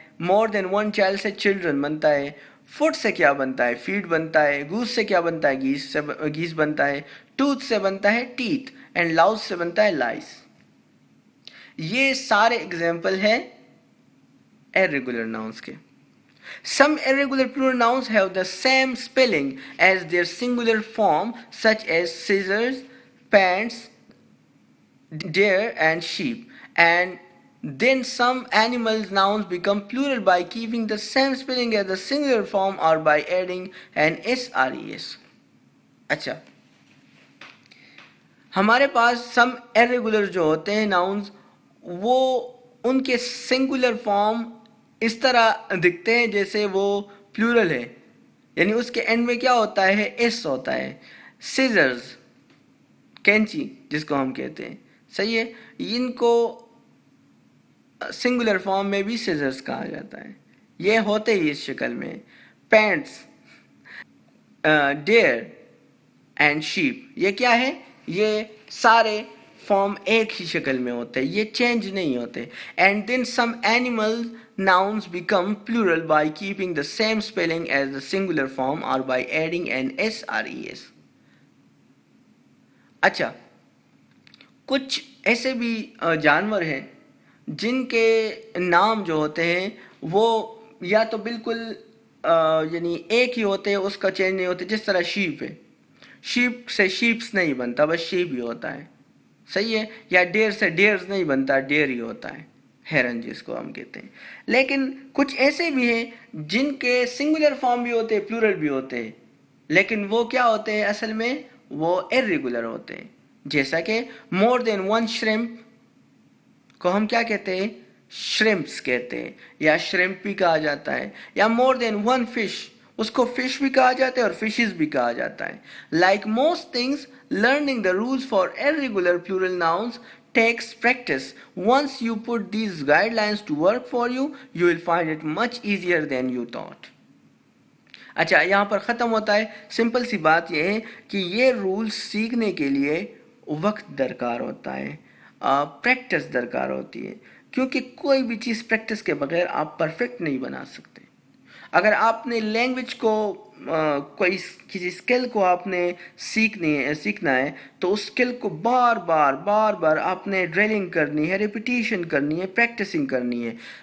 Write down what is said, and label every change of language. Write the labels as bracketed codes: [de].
[en] more than one [ur] child سے children بنتا ہے. فوڈ سے کیا بنتا ہے؟ فیڈ بنتا ہے. گوس سے کیا بنتا ہے؟ گیس بنتا ہے. ٹوتھ سے بنتا ہے ٹیتھ. اینڈ لاؤس سے بنتا ہے لائس. یہ سارے اگزامپل ہیں irregular nouns کے. [en] Some irregular plural nouns have the same spelling as their singular form, such as scissors, pants, deer and sheep. And then some animals nouns become plural by keeping the same spelling as the singular form or by adding an s or es. [ur] اچھا، ہمارے پاس سم irregular جو ہوتے ہیں nouns, وہ ان کے singular form اس طرح دکھتے ہیں جیسے وہ پلورل ہے، یعنی اس کے اینڈ میں کیا ہوتا ہے؟ ایس ہوتا ہے. سیزرز، کینچی جس کو ہم کہتے ہیں، صحیح ہے، ان کو سنگولر فارم میں بھی سیزرز کہا جاتا ہے. یہ ہوتے ہی اس شکل میں. پینٹس، ڈیئر اینڈ شیپ، یہ کیا ہے؟ یہ سارے فارم ایک ہی شکل میں ہوتے ہیں، یہ چینج نہیں ہوتے. [en] And then some animal nouns become plural by keeping the same spelling as the singular form or by adding an s or es. [ur] اچھا، کچھ ایسے بھی جانور ہیں جن کے نام جو ہوتے ہیں وہ یا تو بالکل یعنی ایک ہی ہوتے ہیں، اس کا چینج نہیں ہوتے. جس طرح شیپ ہے، شیپ سے شیپس نہیں بنتا، بس شیپ ہی ہوتا ہے. صحیح ہے. یا ڈیر سے ڈیئرز نہیں بنتا، ڈیر ہی ہوتا ہے، ہیرن جس کو ہم کہتے ہیں. لیکن کچھ ایسے بھی ہیں جن کے سنگولر فارم بھی ہوتے ہیں، پلورل بھی ہوتے ہیں، لیکن وہ کیا ہوتے ہیں اصل میں؟ وہ irregular ہوتے ہیں. جیسا کہ [en] more than one shrimp [ur] کو ہم کیا کہتے ہیں؟ شرمپس کہتے ہیں، یا شرمپ بھی کہا جاتا ہے. یا مور دین ون فش، اس کو فش بھی کہا جاتا ہے اور فشز بھی کہا جاتا ہے. [en] Like most things, learning the rules for irregular plural nouns takes practice. Once you put these guidelines to work for you, you will find it much easier than you thought. [ur] اچھا، یہاں پر ختم ہوتا ہے. Simple سی بات یہ ہے کہ یہ رولز سیکھنے کے لیے وقت درکار ہوتا ہے، پریکٹس درکار ہوتی ہے، کیونکہ کوئی بھی چیز پریکٹس کے بغیر آپ پرفیکٹ نہیں بنا سکتے. اگر آپ نے لینگویج کو کوئی کسی اسکل کو آپ نے سیکھنا ہے تو اس اسکل کو بار بار آپ نے ڈرلنگ کرنی ہے، ریپیٹیشن کرنی ہے، پریکٹسنگ کرنی ہے.